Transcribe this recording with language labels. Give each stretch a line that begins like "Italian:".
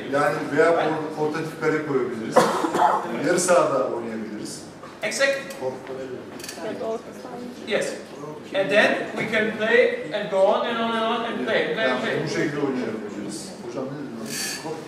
Turkish: Yani veya portatif kare koyabiliriz. Yarı sahada oynayabiliriz.
English: Exactly. Yes. And then we can play and go on and on and on and play. Play and
Turkish: Yani
English: play.
Turkish: bu şekilde oynayabiliriz. Hocam ne dediniz?